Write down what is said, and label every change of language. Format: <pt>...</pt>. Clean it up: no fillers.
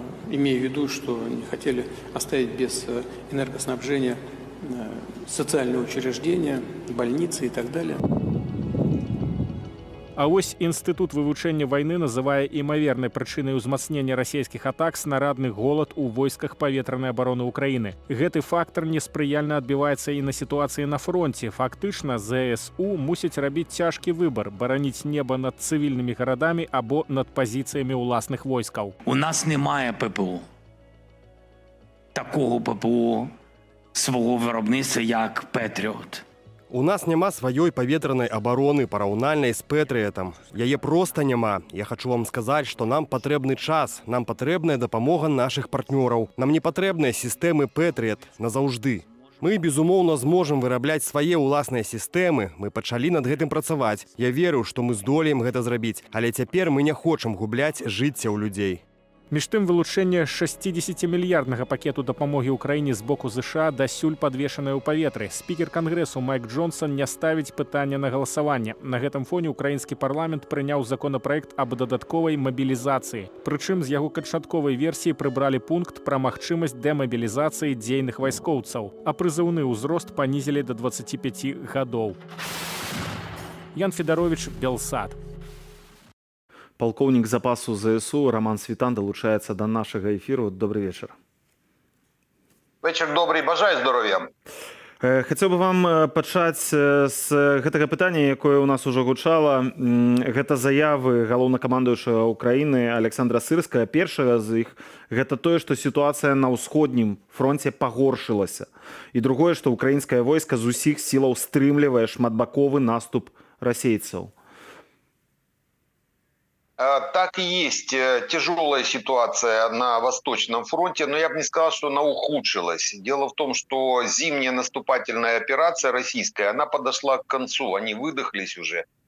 <ru>имея в виду, что не хотели оставить без энергоснабжения социальные учреждения, больницы и так далее.</ru> <be>А вось інстытут вывучэння вайны называе імавернай прычынай узмацнення расійскіх атак снарадны голад у войсках паветранай абароны Украіны. Гэты фактар неспрыяльна адбіваецца і на сітуацыі на фронце. Фактычна ЗСУ мусіць рабіць цяжкі выбар: бараніць неба над цывільнымі гарадамі або над пазіцыямі ўласных войскаў.</be> <uk>У нас немає ППО. Такого ППО свого виробництва, як Петріот.</uk> <be>У нас няма сваёй паветранай абароны параўнальнай з Пэтрыэтам. Яе проста няма. Я хочу вам сказаць, што нам патрэбны час, нам патрэбная дапамога нашых партнёраў. Нам не патрэбныя сістэмы Пэтрыэт назаўжды. Мы, безумоўна, зможам вырабляць свае ўласныя сістэмы. Мы пачалі над гэтым працаваць. Я веру, што мы здолеем гэта зрабіць, але цяпер мы не хочам губляць жыцця ў людзей. Між тым, вылучэнне 60-мільярднага пакету дапамогі ўкраіне з боку ЗША дасюль падвешанае ў паветры. Спікер Кангрэсу Майк Джонсон не ставіць пытання на галасаванне. На гэтым фоне ўкраінскі парламент прыняў законапраект аб дадатковай мабілізацыі. Прычым з яго канчатковай версіі прыбралі пункт пра магчымасць дэмабілізацыі дзейных вайскоўцаў, а прызыўны ўзрост панізілі да 25 гадоў. Ян Федарович, Белсад.</be> <uk>Полковник запасу ЗСУ Роман Світан долучається до нашого ефіру. Добрий вечір. Вечір добрий, бажаю здоров'я.</uk> <be>Хацеў бы вам пачаць з гэтага пытання, якое ў нас ужо гучала. Гэта заявы галоўнакамандуючага Украіны Александра Сырскага. Першая з іх гэта тое, што сітуацыя на ўсходнім фронце пагоршылася. І другое, што украінскае войска з усіх сілаў стрымлівае шматбаковы наступ расейцаў.</be> <ru>Так и есть тяжелая ситуация на Восточном фронте, но я бы не сказал, что она ухудшилась. Дело в том, что зимняя наступательная операция российская, она подошла к концу, они выдохлись уже.</ru>